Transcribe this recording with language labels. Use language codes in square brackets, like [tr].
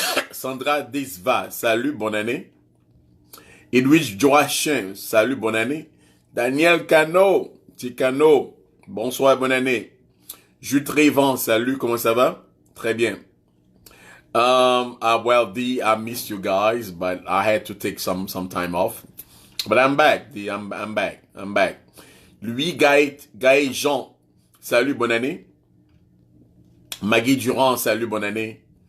[fr] Sandra Desva, salut, bonne année. Edwidge Joachim, salut, bonne année. Daniel Cano, Ticano, bonsoir, bonne année. Jules Trévan, salut, comment ça va? Très bien. [en] Well, D, I missed you guys, but I had to take some time off. But I'm back, D, I'm back. [fr] Louis Gaël Jean, salut, bonne année. Maggie Durand, salut, bonne année.